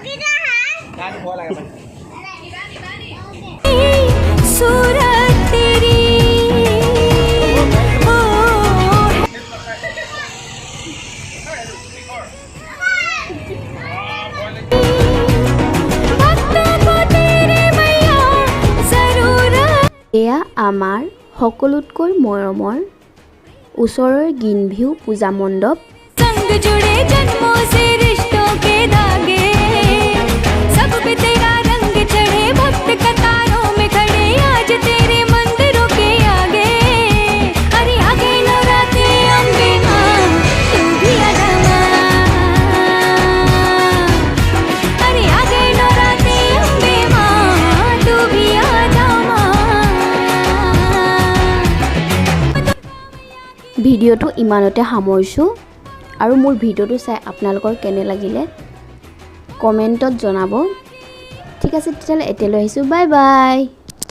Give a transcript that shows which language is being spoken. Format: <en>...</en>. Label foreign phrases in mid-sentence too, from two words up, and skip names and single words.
<hi>सूरत तेरी ओ भक्तों को तेरे मैया जरूरत</hi> <as>এয়া আমাৰ সকলোতকৈ মৰমৰ ওচৰৰ গ্ৰীণভিউ পূজা মণ্ডপ।</as> <hi>संग जुड़े जन्मों से रिश्तों के धागे सब पे तेरा रंग चढ़े भक्त कतारों में खड़े आज तेरे मंदिरों के आगे अरे आ गए नवरात्रि अम्बे माँ तू भी आजा माँ अरे आ गए नवरात्रि अम्बे माँ तू भी आजा माँ</hi> <as>ভিডিঅ'টো ইমানতে সামৰিছোঁ আৰু মোৰ ভিডিঅ'টো চাই আপোনালোকৰ কেনে লাগিলে কমেণ্টত জনাব। ঠিক আছে তেতিয়াহ'লে এতিয়ালৈ আহিছোঁ, বাই বাই।</as>